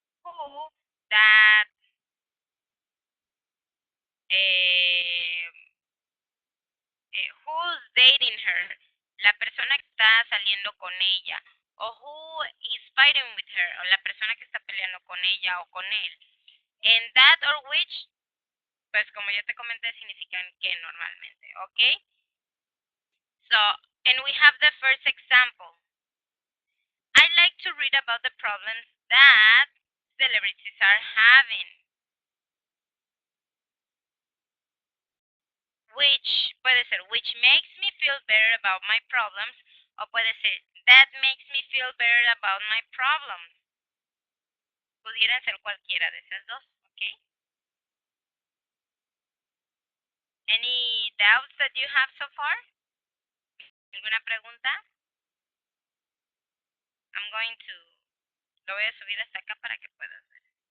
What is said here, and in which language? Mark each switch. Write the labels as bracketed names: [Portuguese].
[English] Who, that, eh, who's dating her. [Spanish] La persona que está saliendo con ella. [English] O who is fighting with her. [Spanish] O la persona que está peleando con ella o con él. [English] And that or which, [Spanish] pues como ya te comenté, significan que normalmente. ¿Ok? [English] So, and we have the first example. I like to read about the problems that celebrities are having. Which [Spanish] puede ser [English] which makes me feel better about my problems [Spanish] o puede ser [English] that makes me feel better about my problems. [Spanish] Pudieran ser cualquiera de esas dos, ¿ok? [English] Any doubts that you have so far? [Spanish] ¿Alguna pregunta? [English] I'm going to [Spanish] lo voy a subir hasta acá para que puedas ver.